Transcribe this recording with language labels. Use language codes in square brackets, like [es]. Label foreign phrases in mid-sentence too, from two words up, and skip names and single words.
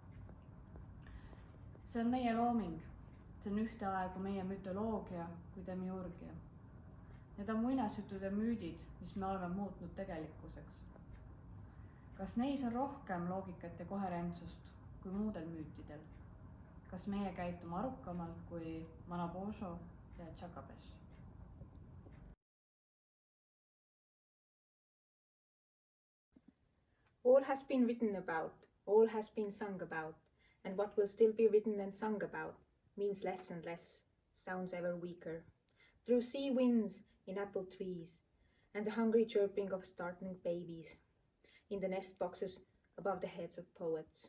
[et] See on meie looming, see on ühteaegu meie mütoloogia kui demiurgia. Need on muinasjutud ja müüdid, mis me oleme muutnud tegelikkuseks. Kas neis on rohkem loogikat ja koherentsust kui muudel müütidel? Kas meie käitume arukamalt kui Manabosho ja Tšakabesh? [en] All has been written about, all has been sung about, and what will still be written and sung about means less and less, sounds ever weaker. Through sea winds in apple trees, and the hungry chirping of startling babies in the nest boxes above the heads of poets.